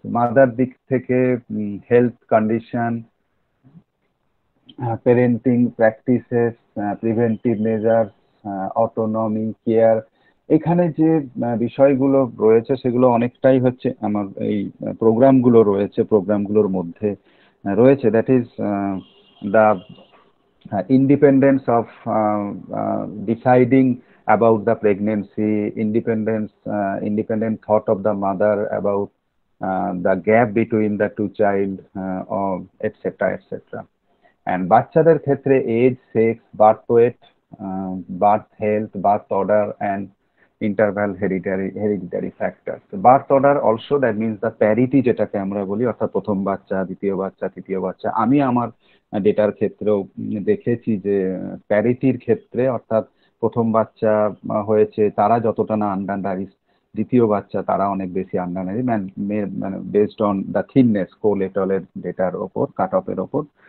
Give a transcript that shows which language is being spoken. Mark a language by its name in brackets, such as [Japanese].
[Bangla] Mother দিক থেকে health condition, parenting practices, preventive measures, autonomy, care, এখানে যে বিষয়গুলো রয়েছে সেগুলো অনেকটাই হচ্ছে আমার এই প্রোগ্রামগুলো রয়েছে, প্রোগ্রামগুলোর মধ্যে রয়েছে। [English] That is the independence of deciding about the pregnancy, independent thought of the mother about the gap between the two child, etc. etc. And [Bangla] বাচ্চাদের ক্ষেত্রে [English] Age, sex, birth weight, birth health, birth order and interval hereditary factors. Birth order also, that means the parity [Bangla] যেটাকে আমরা বলি, অর্থাৎ প্রথম বাচ্চা, দ্বিতীয় বাচ্চা, তৃতীয় বাচ্চা। আমি আমার ডেটার ক্ষেত্রেও দেখেছি যে প্যারিটির ক্ষেত্রে, অর্থাৎ প্রথম বাচ্চা হয়েছে তারা যতটা না আন্ডারনারিশ, দ্বিতীয় বাচ্চা তারা অনেক বেশি আন্ডারনারিশ, মানে [English] based on the thinness [Bangla] কোলেটলের ডেটার ওপর, কাট অফের ওপর।